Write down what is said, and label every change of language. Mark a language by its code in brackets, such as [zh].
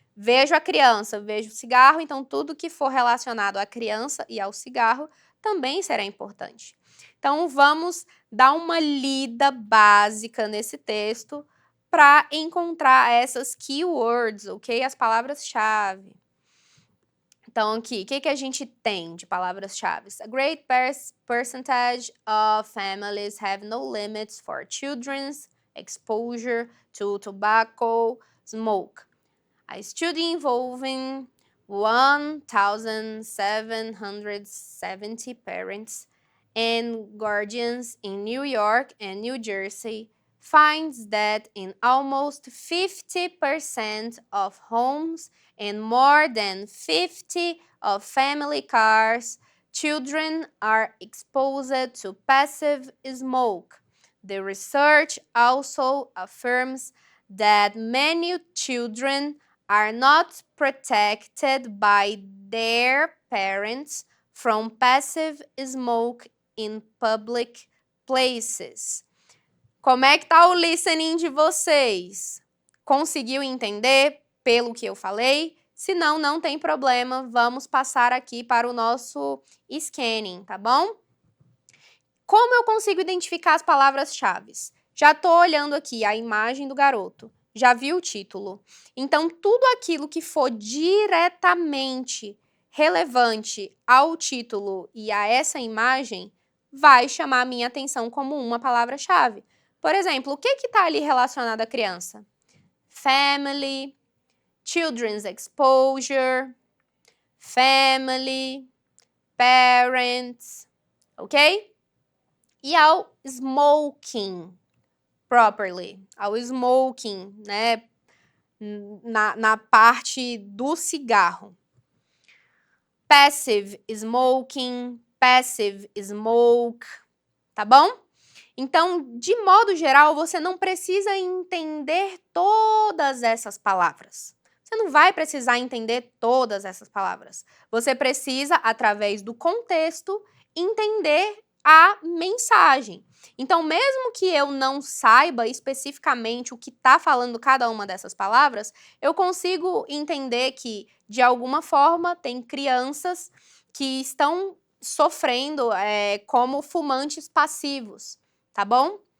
[pt] Vejo a criança, vejo o cigarro. Então, tudo que for relacionado à criança e ao cigarro também será importante. Então, vamos dar uma lida básica nesse texto para encontrar essas keywords, ok? As palavras-chave. Então, aqui, o que a gente tem de palavras-chave? [en] A great percentage of families have no limits for children's exposure to tobacco smoke. A study involving 1,770 parents and guardians in New York and New Jersey finds that in almost 50% of homes and more than 50% of family cars, children are exposed to passive smoke. The research also affirms that many children are not protected by their parents from passive smoke in public places. [pt] Como é que tá o listening de vocês? Conseguiu entender pelo que eu falei? Se não, não tem problema, vamos passar aqui para o nosso scanning, tá bom? Como eu consigo identificar as palavras-chave? Já tô olhando aqui a imagem do garoto, já vi o título. Então, tudo aquilo que for diretamente relevante ao título e a essa imagem vai chamar a minha atenção como uma palavra-chave. Por exemplo, o que está ali relacionado à criança? [en] Family, children's exposure, family, parents, ok? [pt] E ao smoking properly, ao smoking, né, na parte do cigarro. [en] Passive smoking, passive smoke, [pt] tá bom? Então, de modo geral, você não precisa entender todas essas palavras. Você não vai precisar entender todas essas palavras. Você precisa, através do contexto, entender a mensagem. Então, mesmo que eu não saiba especificamente o que está falando cada uma dessas palavras, eu consigo entender que, de alguma forma, tem crianças que estão sofrendo como fumantes passivos, tá bom?